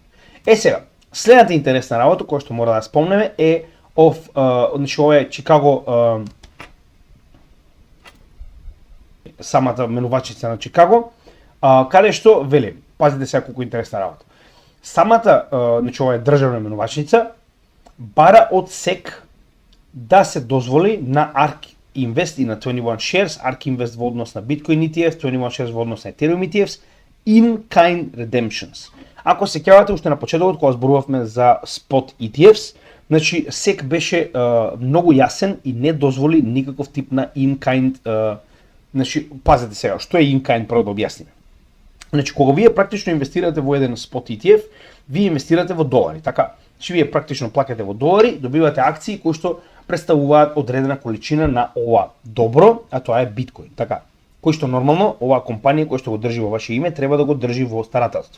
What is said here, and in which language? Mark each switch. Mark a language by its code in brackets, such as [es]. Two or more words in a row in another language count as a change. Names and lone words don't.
[mk] Сега, следната интересна работа која што мора да спомнеме е значи ова е Чикаго, самата менувачица на Чикаго, каде што вели, пазите сега колку интересна работа. Самата, значи ова е државна менувачница, бара од СЕК да се дозволи на ARK Invest и на 21 Shares, ARK Invest во однос на [en] Bitcoin ETF, [mk] 21 Shares во однос на [en] Ethereum ETFs, in-kind redemptions. [mk] Ако се сеќавате уште на почетокот кога зборувавме за [en] Spot ETFs, [mk] значи СЕК беше многу јасен и не дозволи никаков тип на in-kind, значи пазете сега, што е in-kind прво да објасниме. Значи кога вие практично инвестирате во еден [en] Spot ETF, [mk] вие инвестирате во долари, така? Значи вие практично плаќате во долари, добивате акции кои што представуваат одредена количина на ова добро, а тоа е биткоин, така? Кој што нормално оваа компанија која што го држи во ваше име треба да го држи во старателство.